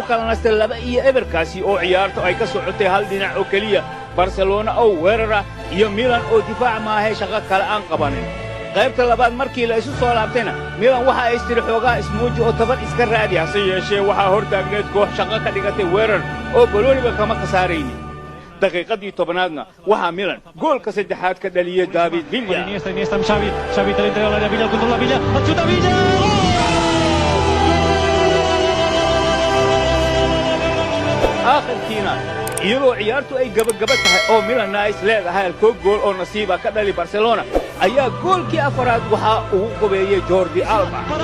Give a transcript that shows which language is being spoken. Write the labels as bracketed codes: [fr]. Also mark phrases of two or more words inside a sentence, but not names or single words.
[so] kala nastay 2-0 oo ciyaartu ay ka socotay hal dhinac oo keliya barcelona oo weerara iyo milan oo difaac maahay shaqo kale aan qabanin qaybta labaad markii la isu soo laabtayna milan waxa ay istiri xoogaa ismuuji oo tabar iska raadi hase yeeshee waxaa hortaagneed koox shaqo ka dhigatay weerar oo balooniba kama khasaaraynin daqiiqadii 10aadna waxa milan goolka saddexaad ka dhaliyay David Villa [es] Iniesta Xavi del interior de Villa contra la Villa chuta Villa [so] aakhirkiina iyadoo ciyaartu ay gabagaba tahay oo milan ay leedahay gool oo nasiiba ka dhali barcelona ayaa goolkii afaraad waxa uu qubeeyay Jordi Alba